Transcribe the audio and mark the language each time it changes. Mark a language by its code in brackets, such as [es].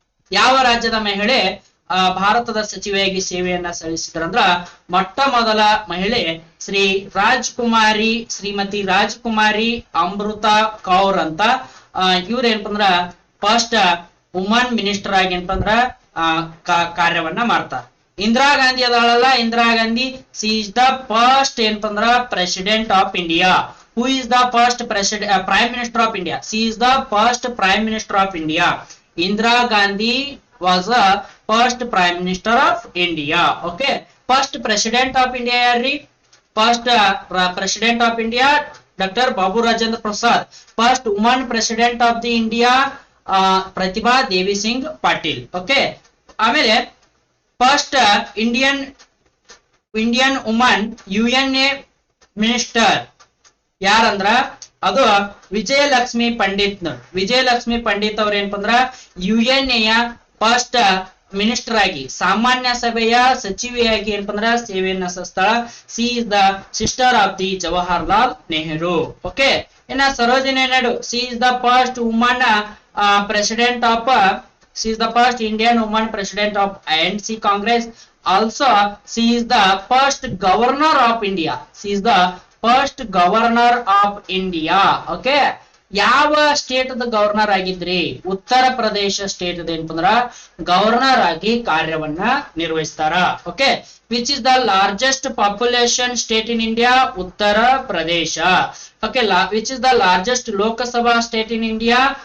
[kn] ಯಾವ ರಾಜ್ಯದ ಮಹಿಳೆ ಭಾರತದ ಸಚಿವೆಯಾಗಿ ಸೇವೆಯನ್ನ ಸಲ್ಲಿಸಿದ್ರಂದ್ರ ಮೊಟ್ಟ ಮೊದಲ ಮಹಿಳೆ ಶ್ರೀಮತಿ ರಾಜ್ಕುಮಾರಿ ಅಮೃತ ಕೌರ್ ಅಂತ. ಇವ್ರ ಏನಪ್ಪ ಅಂದ್ರ ಫಸ್ಟ್ ವುಮನ್ ಮಿನಿಸ್ಟರ್ ಆಗಿ ಏನಪ್ಪ ಅಂದ್ರ ಕಾರ್ಯವನ್ನ ಮಾಡ್ತಾರ. Indira Gandhi ಅದಾಳಲ್ಲ, [en] Indira Gandhi she is the first [kn] ಏನಪ್ಪ ಅಂದ್ರ [en] President of India. Who is the first prime minister of India? She is the first prime minister of India. Indira Gandhi was the first prime minister of India. Okay, first president of India [kn] yarri? [en] First president of India Dr. Babu Rajendra Prasad. First woman president of the India Pratibha Devi Singh Patil. [kn] Okay, ಆಮೇಲೆ [en] first Indian woman UNA minister [kn] ಯಾರಂದ್ರ ಅದು ವಿಜಯಲಕ್ಷ್ಮಿ ಪಂಡಿತ್. ವಿಜಯಲಕ್ಷ್ಮಿ ಪಂಡಿತ್ ಅವ್ರ ಏನಪ್ಪ ಅಂದ್ರ UN ಯ first minister ಆಗಿ, ಸಾಮಾನ್ಯ ಸಭೆಯ ಸಚಿವೆಯಾಗಿ ಏನಪ್ಪ ಅಂದ್ರ ಸೇವೆಯನ್ನ ಸಲ್ಲಿಸ್ತಾಳ. [en] She is the sister of the Jawaharlal Nehru. Okay, ಇನ್ನ Sarojini Naidu she is the first woman president of she is the first Indian woman president of INC Congress. Also she is the first governor of India. She is the first governor of India. [kn] Okay, ಯಾವ state governor ಆಗಿದ್ರಿ? Uttar Pradesh state ಏನಪ್ಪ ಅಂದ್ರ governor ಆಗಿ ಕಾರ್ಯವನ್ನ ನಿರ್ವಹಿಸ್ತಾರ. [en] Okay, which is the largest population state in India? [kn] Uttar Pradesh. [en] Okay, which is the largest Lok Sabha state in India?